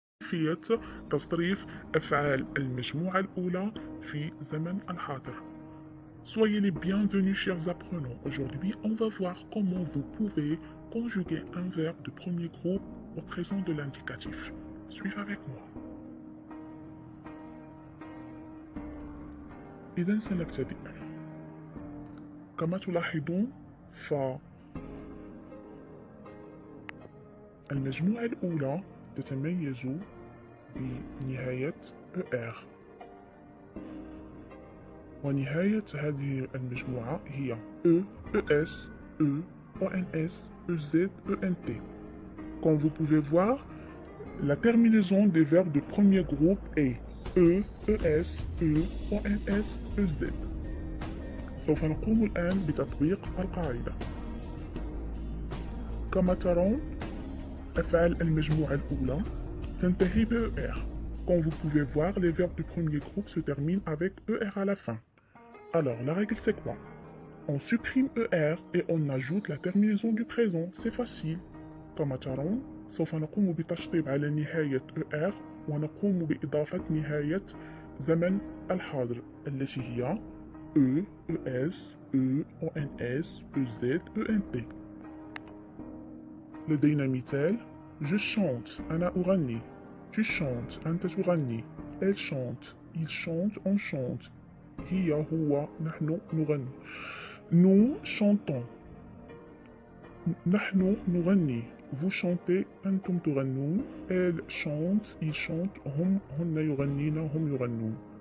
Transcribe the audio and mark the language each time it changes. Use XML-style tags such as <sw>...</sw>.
<ar>كيفية تصريف أفعال المجموعة الأولى في زمن الحاضر.</ar> <fr>Soyez les bienvenus, chers apprenants. Aujourd'hui, on va voir comment vous pouvez conjuguer un verbe de premier groupe au présent de l'indicatif. Suivez avec moi.</fr> <ar>إذا سنبتدئ. كما تلاحظون فالمجموعة الأولى تتميز بنهاية ER، ونهاية هذه المجموعة هي E, ES, E, ONS, EZ, ENT.</ar> <fr>Comme vous pouvez voir, la terminaison des verbes de premier groupe est E, ES, E, ONS, EZ.</fr> <ar>سوف نقوم الآن بتطبيق القاعدة. كما ترون أفعال المجموعة الأولى تنتهي ب ER.</ar> <fr>Comme vous pouvez voir, les verbes du premier groupe se terminent avec ER à la fin. Alors, la règle c'est quoi? On supprime ER et on ajoute la terminaison du présent. C'est facile.</fr> <ar>كما ترون سوف نقوم بتشطيب على نهاية ER ونقوم بإضافة نهاية زمن الحاضر التي هي E, ES, E, ONS, EZ, ENT. لدينا مثال:</ar> <fr>Je chante,</fr> <ar>أنا أغني.</ar> <fr>Tu chantes,</fr> <ar>أنت تغني.</ar> <fr>Elle chante, il chante, on chante.</fr> <ar>هي هو نحن نغني.</ar> <fr>Nous chantons.</fr> <ar>نحن نغني.</ar> <fr>Vous chantez,</fr> <ar>أنتم تغنون.</ar> <fr>Elle chante, il chante,</fr> <ar>هن يغنين, هم يغنون.</ar>